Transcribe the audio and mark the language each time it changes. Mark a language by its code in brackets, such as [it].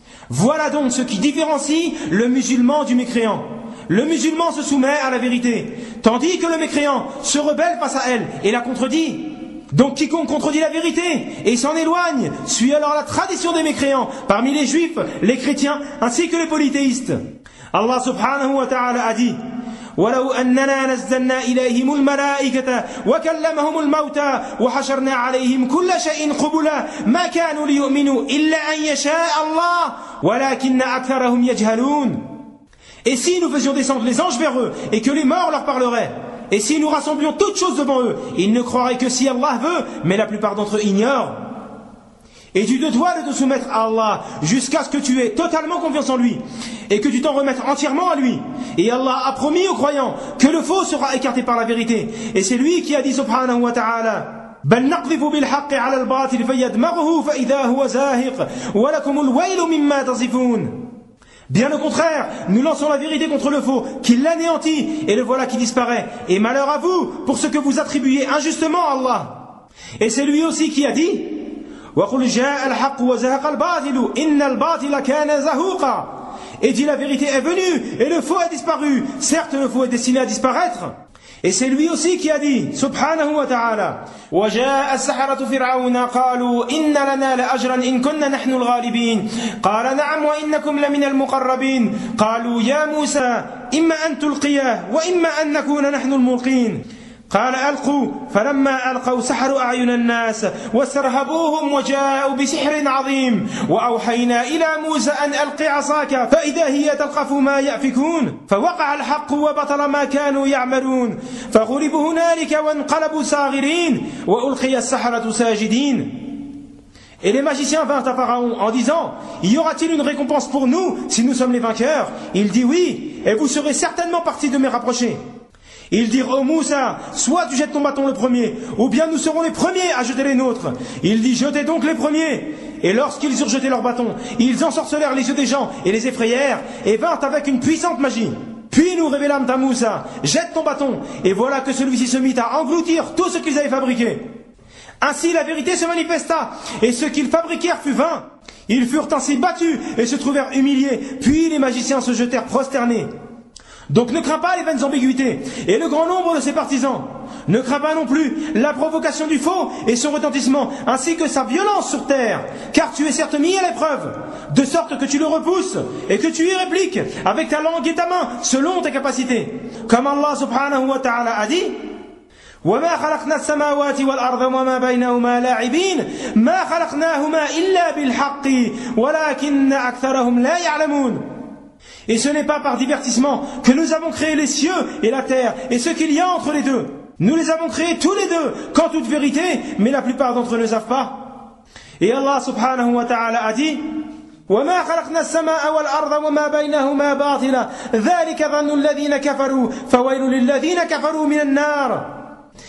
[fr] Voilà donc ce qui différencie le musulman du mécréant. Le musulman se soumet à la vérité, tandis que le mécréant se rebelle face à elle et la contredit. Donc quiconque contredit la vérité et s'en éloigne suit alors la tradition des mécréants parmi les juifs, les chrétiens ainsi que les polythéistes. Allah subhanahu wa ta'ala a dit [ar] ولو أننا نزلنا إليهم الملائكة وكلمهم الموتى وحشرنا عليهم كل شيء قبلا ما كانوا ليؤمنوا إلا أن يشاء الله ولكن أكثرهم يجهلون. [fr] Et si nous faisions descendre les anges vers eux et que les morts leur parleraient, et si nous rassemblions toutes choses devant eux, ils ne croiraient que si Allah veut, mais la plupart d'entre eux ignorent. Et tu te dois de te soumettre à Allah jusqu'à ce que tu aies totalement confiance en lui et que tu t'en remettes entièrement à lui. Et Allah a promis aux croyants que le faux sera écarté par la vérité. Et c'est lui qui a dit subhanahu wa ta'ala [ar] « بَلْ نَقْذِفُ بِالْحَقِّ عَلَى الْبَاطِلِ فَيَدْمَغْهُ فَإِذَا هُوَ زَاهِقٌ وَلَكُمُ الْوَيْلُ مِمَّا تَصِفُونَ. [fr] Bien au contraire, nous lançons la vérité contre le faux, qui l'anéantit, et le voilà qui disparaît. Et malheur à vous pour ce que vous attribuez injustement à Allah. Et c'est lui aussi qui a dit [ar] وَقُلْ جَاءَ الْحَقُّ وَزَهَقَ الْبَاطِلُ إِنَّ الْبَاطِلَ كَانَ زَهُوقًا. [fr] Et dit la vérité est venue, et le faux est disparu. Certes, le faux est destiné à disparaître. Et c'est lui aussi qui a dit, subhanahu wa ta'ala, [ar] وَجَاءَ السَّحَرَةُ فِرْعَوْنَا قَالُوا إِنَّ لَنَا لَأَجْرًا إِن كُنَّ نَحْنُ الْغَالِبِينَ قَالَ نَعَمْ وَإِنَّكُمْ لَمِنَ الْمُقَرَّبِينَ قَالُوا يَا مُوسَى إِمَّا أَن تُلْقِيَهُ وَإِمَّا أَن نَكُونَ نَحْنُ الْمُلْقِينَ قال ألقوا فلما ألقوا سحروا أعين الناس واسترهبوهم وجاءوا بسحر عظيم وأوحينا إلى موسى أن ألقي عصاك فإذا هي تلقف ما يأفكون فوقع الحق وبطل ما كانوا يعملون فغلبوا هنالك وانقلبوا صاغرين وألقي السحرة ساجدين. [fr] Et les magiciens vinrent à Pharaon en disant, y aura-t-il une récompense pour nous si nous sommes les vainqueurs? Il dit oui, et vous serez certainement partis de mes rapprochés. Ils dirent, ô Moussa, soit tu jettes ton bâton le premier, ou bien nous serons les premiers à jeter les nôtres. Il dit, jetez donc les premiers. Et lorsqu'ils eurent jeté leur bâton, ils ensorcelèrent les yeux des gens et les effrayèrent, et vinrent avec une puissante magie. Puis nous révélâmes à Moussa, jette ton bâton, et voilà que celui-ci se mit à engloutir tout ce qu'ils avaient fabriqué. Ainsi la vérité se manifesta, et ce qu'ils fabriquèrent fut vain. Ils furent ainsi battus et se trouvèrent humiliés, puis les magiciens se jetèrent prosternés. Donc ne crains pas les vaines ambiguïtés et le grand nombre de ses partisans. Ne crains pas non plus la provocation du faux et son retentissement, ainsi que sa violence sur terre, car tu es certes mis à l'épreuve, de sorte que tu le repousses et que tu y répliques avec ta langue et ta main, selon tes capacités. Comme Allah subhanahu wa ta'ala a dit, [ar] وَمَا خَلَقْنَا السَّمَاوَاتِ وَالْأَرْضَ وَمَا بَيْنَهُمَا لَاعِبِينَ مَا خَلَقْنَاهُمَا إِلَّا بِالْحَقِّ وَلَكِنَّ أَكْثَرَهُمْ لَا يَعْلَمُونَ. [fr] Et ce n'est pas par divertissement que nous avons créé les cieux et la terre et ce qu'il y a entre les deux. Nous les avons créés tous les deux, qu'en toute vérité, mais la plupart d'entre eux ne savent pas. Et Allah subhanahu wa ta'ala a dit, [ar] وَمَا خَلَقْنَا السَّمَاءَ وَالْأَرْضَ وَمَا بَيْنَهُمَا بَاطِلًا ذَلِكَ ظَنُّ الَّذِينَ كَفَرُوا فَوَيْلُ لِلَّذِينَ كَفَرُوا مِنَ النَّارِ.